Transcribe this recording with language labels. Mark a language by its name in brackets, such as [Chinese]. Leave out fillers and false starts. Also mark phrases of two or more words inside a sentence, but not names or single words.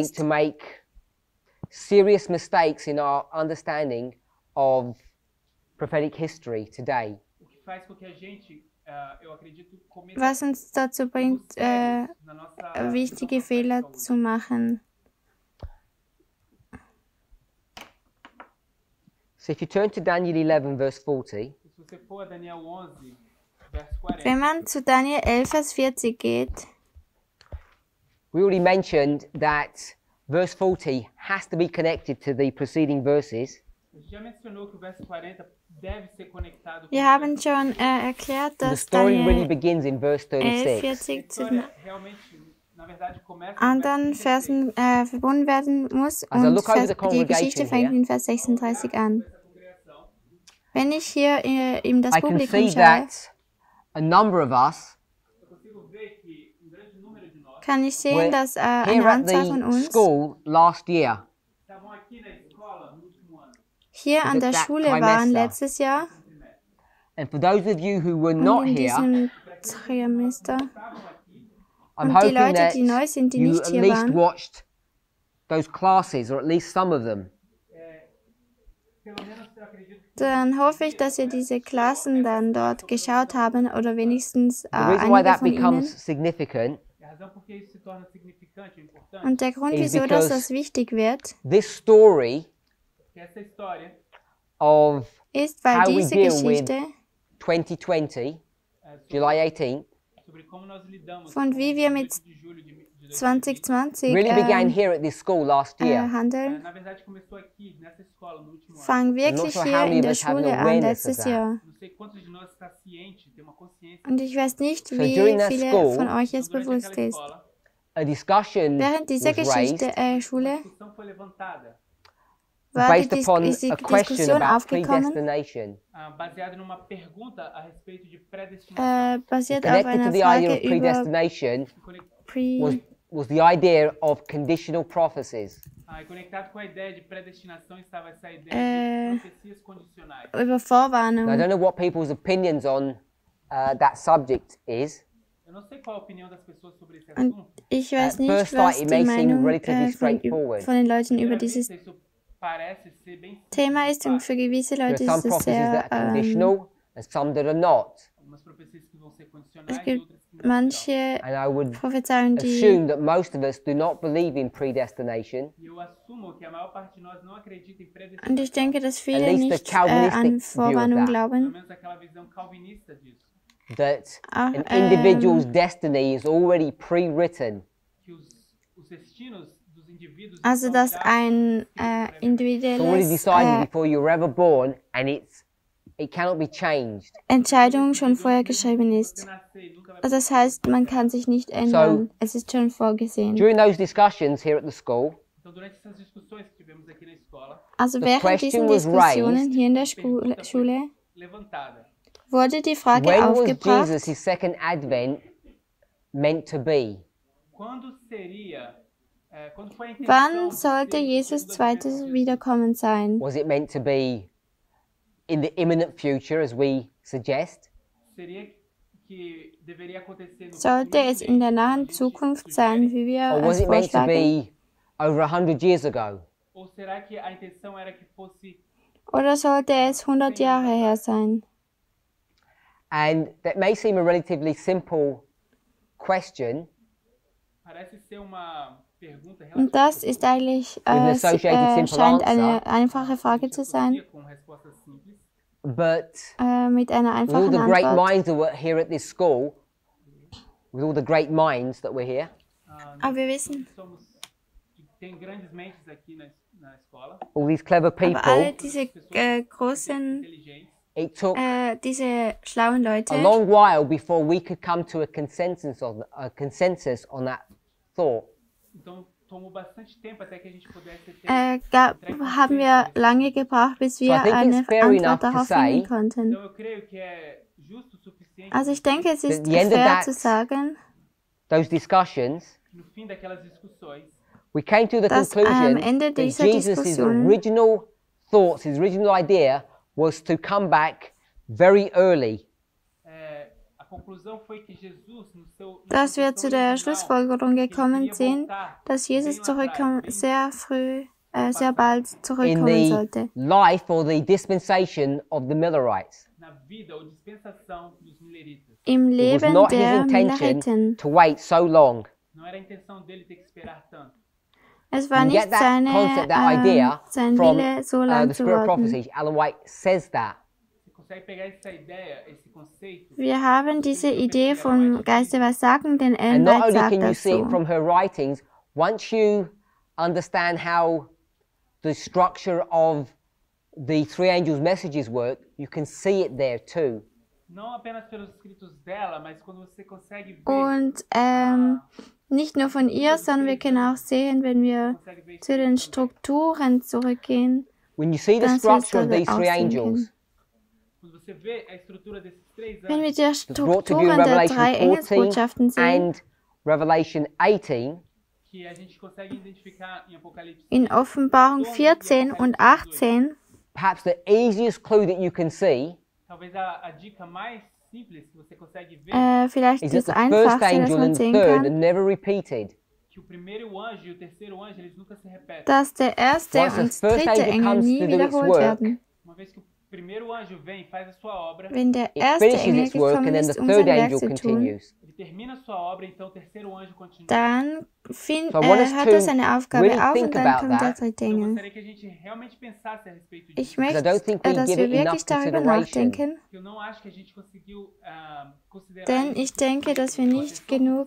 [German] ist. [English] to make serious mistakes in our understanding of prophetic history today. [Portuguese] o que faz com que a gente, eu acredito, cometa [German] Was uns dazu bringt, [Portuguese] erros na nossa [German] wichtige [Portuguese] visão [German] Fehler [Portuguese] profética [German] zu machen. [English] So if you turn to Daniel 11, verse 40, [Portuguese] Se você for a Daniel 11, verso 40, [German] Wenn man zu Daniel 11, Vers 40 geht, [English] we already mentioned that verse 40 has to be connected to the preceding verses. [Portuguese] a gente já mencionou que o verso 40 deve ser conectado com [German] wir [Portuguese] o [German] haben [Portuguese] verso [German] schon erklärt, [English] The [German] dass [English] story really Daniel begins in verse 11, 36. [German] 40 zu [Portuguese] A [German] den [Portuguese] história realmente, na verdade, começa no [German] anderen [Portuguese] verso 36. [German] Versen verbunden werden muss [English] As I [German] und [English] look over the [German] die [English] congregation [German] Geschichte fängt [English] here, [German] in Vers 36 an. [Portuguese] Essa congregação, [German] Wenn ich hier in das [English] I can [German] Publikum [English] see [German] schaue, [English] that a number of us [Portuguese] eu consigo ver que grande número de nós [German] kann ich sehen, [English] were [German] dass [English] here [German] eine [English] at [German] Anzahl von [English] the [German] uns [English] school last year. [Portuguese] estavam aqui na escola no último ano. [German] hier an der [English] that [German] Schule [English] trimester. [German] waren letztes Jahr [English] And for those of you who were [German] und [English] not [German] in [English] here, [German] diesem Trimester. [Portuguese] Estavam aqui, [English] I'm [German] Und die [English] hoping [German] Leute, [English] that [German] die neu sind, die [English] you [German] nicht [English] at [German] hier [English] least [German] waren, [English] watched those classes, or at least some of them. [Portuguese] pelo menos eu acredito que [German] dann hoffe ich, dass ihr diese Klassen dann dort geschaut haben oder wenigstens [English] The reason why [German] einige [English] that [German] von ihnen. [English] becomes significant [Portuguese] a razão por que isso se torna significante e importante [German] Und der Grund, [English] is [German] wieso [English] because [German] das wichtig wird, [English] this story [Portuguese] é que essa história [English] of [German] ist, weil [English] how we [German] diese [English] deal with [German] Geschichte [English] 2020, [Portuguese] sobre, [English] July 18th, [Portuguese] sobre como nós lidamos [German] von wie wir mit [Portuguese] 18 de julho de 2020, [German] 2020 [English] really began here at this school last year. [German] handeln, [Portuguese] na verdade começou aqui nessa escola no último ano. [German] fangen [English] I'm not [German] wirklich [English] sure [German] hier [English] how many [German] in [English] of [German] der [English] us have an [German] Schule an, [English] awareness of [German] letztes [English] that. [German] Jahr. [Portuguese] Não sei quantos de nós está ciente, tem uma consciência. [German] Und ich weiß nicht, [English] So [German] wie [English] during that [German] viele [English] school- [German] von euch es [Portuguese] Então, durante [German] bewusst [Portuguese] aquela [German] ist. [Portuguese] escola, [English] A discussion [German] Während dieser [English] was raised [German] Geschichte, Schule, [Portuguese] a discussão foi levantada, [German] war die, [English] based upon [German] ist die [English] a question [German] Diskussion [English] about [German] aufgekommen, [English] predestination, [Portuguese] baseada numa pergunta a respeito de predestinação. [German] basiert auf [English] connected to [German] einer [English] the idea [German] Frage [English] of [German] über [English] predestination Pre... was the idea of conditional prophecies. [Portuguese] E conectado com a ideia de predestinação estava essa ideia de profecias condicionais. [German] über [English] Now, I [German] Vorwarnung. [English] don't know what people's opinions on that subject is. [Portuguese] Eu não sei qual a opinião das pessoas sobre esse [German] Und [Portuguese] assunto. [German] ich weiß [English] At [German] nicht, [English] first [German] was [English] sight, it [German] die [English] may seem [German] Meinung [English] relatively straightforward. [German] von den Leuten über [Portuguese] À [German] dieses [Portuguese] vista, isso parece ser bem [German] Thema ist und für gewisse [English] There are [German] Leute [English] some [German] ist es [English] prophecies [German] sehr, [English] that are conditional and some that are not. [Portuguese] algumas profecias que vão ser [German] es [Portuguese] condicionais e [German] gibt [Portuguese] outras que não. [German] manche [English] And I would [German] Prophezeiungen, die [English] assume that most of us do not believe in predestination. [Portuguese] E eu assumo que a maior parte de nós não acredita em [German] und [Portuguese] predestinação. [German] ich denke, dass viele [English] least the [German] nicht [English] Calvinistic [German] an [English] view of [German] Vorwarnung [English] that. [Portuguese] Pelo [German] glauben. [Portuguese] menos aquela visão calvinista disso. [English] That [German] Auch, [English] an individual's destiny is already pre-written. [Portuguese] Que os destinos dos indivíduos [German] Also, [Portuguese] estão [German] dass [Portuguese] já [German] ein [English] It's already [German] individuelles [English] decided before you were ever born, and it cannot be changed. [German] Entscheidung schon vorher geschrieben ist. [Portuguese] você nascer e nunca vai. [German] Also das heißt, man kann sich nicht ändern. Es ist schon vorgesehen. [English] During those discussions here at the school, [Portuguese] Então, durante essas discussões que tivemos aqui na escola, [German] Also [English] The [German] während [English] question [German] diesen [English] was [German] Diskussionen [English] raised. [German] hier in der [Portuguese] pergunta [German] Schule [Portuguese] foi levantada. [German] wurde die Frage [English] when was [German] aufgebracht, [English] Jesus' his second advent meant to be? [Portuguese] Quando seria, quando foi a intenção [German] wann [Portuguese] de [German] sollte [Portuguese] ser o [German] Jesus [Portuguese] segundo [German] zweites [Portuguese] advento de [German] Wiederkommen sein? [English] Was it meant to be in the imminent future, as we suggest? [Portuguese] Seria que deveria acontecer no [German] Sollte [Portuguese] futuro [German] es in der nahen Zukunft sein, wie wir [English] Or was [German] es [English] it meant to [German] vorschlagen? [English] be over 100 years ago? [Portuguese] Ou será que a intenção era que fosse [German] Oder sollte es 100 Jahre her sein? [English] And that may seem a relatively simple question, [Portuguese] parece ser uma pergunta [German] Und das ist eigentlich, [English] an associated simple [German] scheint eine [English] answer. [German] einfache Frage zu sein, [Portuguese] com respostas simples, [English] but [German] mit einer [English] with all [German] einfachen [English] the great [German] Antwort. [English] minds that were here at this school, with all the great minds that were here. [German] Aber wir wissen, [Portuguese] Tem grandes mentes aqui na escola, [English] All these clever [German] aber alle [English] people. [German] diese großen, [Portuguese] inteligentes. [English] It took [German] diese schlauen [English] a [German] Leute, [English] long while before we could come to a consensus on that thought. [Portuguese] Então tomou bastante tempo até que a gente pudesse ter. [German] haben wir lange gebraucht, bis wir [English] I think [German] eine [English] it's fair enough [German] Antwort [English] to [German] darauf [English] say- [German] finden konnten. [Portuguese] Então eu creio que é justo o suficiente [German] Also ich denke, es ist [English] the end of [German] fair [English] that- [German] zu sagen, [English] Those discussions, [Portuguese] no fim daquelas discussões, [English] we came to the [German] Dass [English] conclusion [German] am Ende [English] that [German] dieser [English] Jesus' [German] Diskussionen- [English] original thoughts, his original idea was to come back very early. [Portuguese] a conclusão foi que Jesus no seu [German] dass wir zu der [Portuguese] original, [German] Schlussfolgerung gekommen sind, dass Jesus sehr früh, sehr bald [English] In [German] zurückkommen [English] the [German] sollte. [English] life or the dispensation of the Millerites. [Portuguese] na vida ou dispensação dos mileritas. [German] Im [English] It was [German] Leben [English] not his [German] der [English] intention [German] Milleriten. [English] to wait so long. [Portuguese] Não era a intenção dele ter que esperar tanto. [German] Es war [English] You [German] nicht [English] get that concept, that idea [German] sein [English] from [German] Wille, so lang [English] the [German] zu [English] Spirit of [German] warten. [English] Prophecy. Ellen White says that. [Portuguese] Você consegue pegar essa ideia, esse conceito? [German] Wir haben diese Idee vom Geiste was sagen, denn [English] And [German] Ellen [English] not [German] White [English] only [German] sagt [English] can you [German] das [English] see it [German] so. [English] from her writings, once you understand how the structure of the three angels' messages work, you can see it there too. [Portuguese] Não apenas pelos escritos dela, mas quando você consegue ver, [German] Und nicht nur von ihr, sondern wir können auch sehen, wenn wir [Portuguese] consegue ver [German] zu den Strukturen zurückgehen, [English] When you see the [German] dann soll es [English] structure of [German] dort [English] these three [German] aussehen [English] angels, [German] können. [Portuguese] quando você vê a estrutura desses três [German] Wenn wir [Portuguese] anjos, [German] die [English] that's brought to view in [German] Strukturen der [English] Revelation [German] drei [English] 14 [German] Engelsbotschaften sehen, [English] and Revelation 18, [Portuguese] que a gente consegue identificar em Apocalipse, [German] in Offenbarung 14 und 18, [English] perhaps the easiest clue that you can see [Portuguese] talvez a dica mais simples que você consegue ver [German] vielleicht [English] is [German] das [English] that the first [German] Einfachste, das [English] angel [German] man [English] and the [German] sehen [English] third are [German] kann, [English] never repeated. [Portuguese] que o primeiro anjo e o terceiro anjo eles nunca se repetem. [German] dass der erste [English] Once the [German] und [English] first [German] dritte [English] angel [German] Engel [English] comes [German] nie [English] to do its [German] wiederholt [English] work, [German] werden. [Portuguese] Uma vez que o primeiro anjo vem e faz a sua obra, [German] Wenn der [English] It [German] erste [English] finishes [German] Engel [English] its work [German] gekommen [English] and then the [German] ist, um [English] third [German] sein Werk [English] angel [German] zu tun, [English] continues. [Portuguese] ele termina a sua obra, então o terceiro anjo continua. [German] dann [English] So I want us [German] hört [English] to [German] er seine Aufgabe [English] really [German] auf [English] think [German] und dann [English] about [German] kommt der [English] that. [German] dritte [Portuguese] Eu [German] Engel. [Portuguese] gostaria que a gente realmente pensasse a respeito disso. [German] Ich möchte, [English] I don't think we [German] dass [English] give [German] wir [English] it [German] wirklich [English] enough [German] darüber [English] consideration. [German] nachdenken, [Portuguese] Eu não acho que a gente conseguiu considerar [German] denn [Portuguese] isso. [German] ich denke, dass wir nicht genug